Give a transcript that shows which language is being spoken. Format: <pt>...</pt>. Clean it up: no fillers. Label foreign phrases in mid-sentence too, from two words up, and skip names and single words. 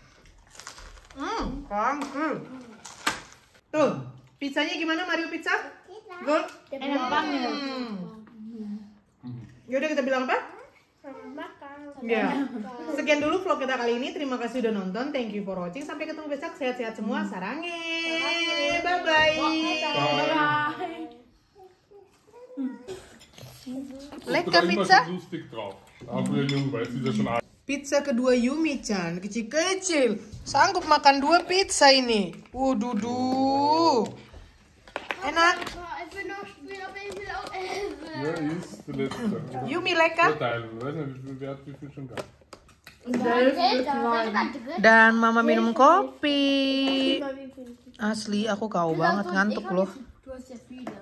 <id>Tuh, pizzanya gimana Mario Pizza? Good? Enak banget. Yaudah kita bilang apa? Ya. Sekian dulu vlog kita kali ini. Terima kasih udah nonton.</id> <en>Thank you for watching.</en> <id>Sampai ketemu besok. Sehat-sehat semua. Sarange. Bye-bye.</id> <de>Lecker Pizza.</de> <id>Pizza kedua Yumi-chan. Kecil-kecil. Sanggup makan 2 pizza ini. Dudu. Enak.</id> <de>Ja, ist der letzte. Yumi lecker. Teil. Ich weiß nicht, wie viel schon gab.</de> <id>Dan mama minum kopi. Asli aku kau banget ngantuk loh.</id>